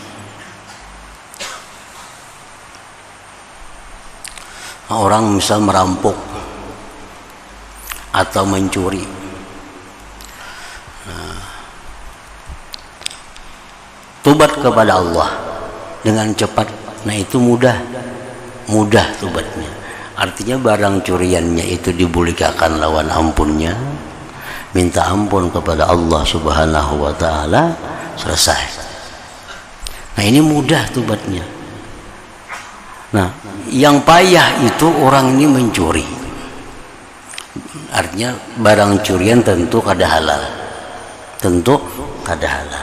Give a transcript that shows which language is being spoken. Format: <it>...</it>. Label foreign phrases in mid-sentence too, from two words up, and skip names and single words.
<id>Nah, orang misal merampok atau mencuri, nah, tobat kepada Allah dengan cepat, nah itu mudah. mudah tobatnya. Artinya barang curiannya itu</id> <bjn>dibulikakan lawan ampunnya,</bjn> <id>minta ampun kepada Allah Subhanahu wa taala, selesai. Nah, ini mudah tobatnya. Nah, yang payah itu orang ini mencuri. Artinya barang curian tentu kada halal. Tentu kada halal.</id>